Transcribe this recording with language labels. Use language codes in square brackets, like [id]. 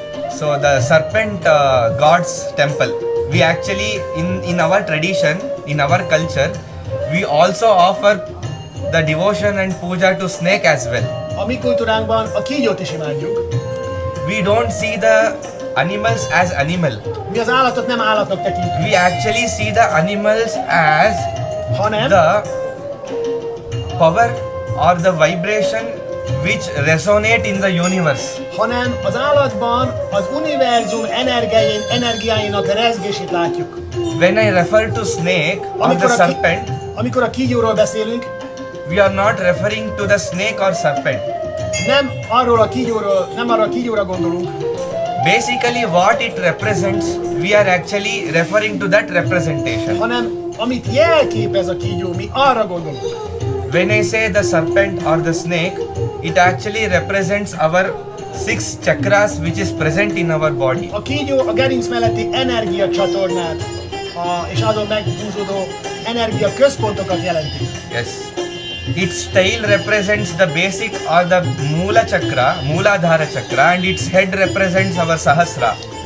[en] So the serpent god's temple. We actually, in our tradition, in our culture, we also offer the devotion and puja to snake as well. [hu] A mi kultúránkban a kígyót is imádjuk. [en] We don't see the animals as animal. [hu] Mi az állatot nem állatnak tekintjük. [en] We actually see the animals as the power or the vibration which resonate in the universe. [hu] Hanem az állatban az univerzum energiáinak rezgését látjuk. [en] When I refer to snake or the serpent, [hu] amikor a kígyóról beszélünk, [en] we are not referring to the snake or serpent. [hu] Nem arra a kígyóra gondolunk. [en] Basically what it represents, we are actually referring to that representation. [hu] Hanem amit jelképez a kígyó, mi arra gondolunk. [en] When I say the serpent or the snake, it actually represents our 6 chakras which is present in our body. [hu] A kígyó a gerinc melletti energiacsatornát és azon meghúzódó energia központokat jelenti. [en] Yes. Its tail represents the basic or the Mula chakra, Mooladhara chakra, and its head represents our Sahasra.